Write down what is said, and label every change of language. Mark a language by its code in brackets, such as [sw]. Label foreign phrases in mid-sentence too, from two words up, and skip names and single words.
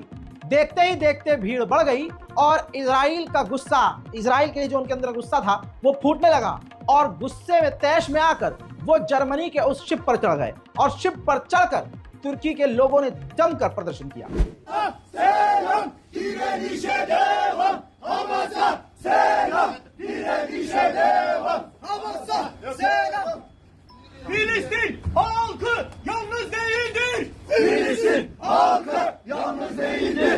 [hi] देखते ही देखते भीड़ बढ़ गई और इजराइल के लिए जो उनके अंदर गुस्सा था वो फूटने लगा और गुस्से में तैश में आकर वो जर्मनी के उस शिप पर चढ़ गए और शिप पर चढ़कर तुर्की के लोगों ने जमकर प्रदर्शन किया। [tr] Filistin halkı yalnız değildir. Filistin halkı yalnız değildir.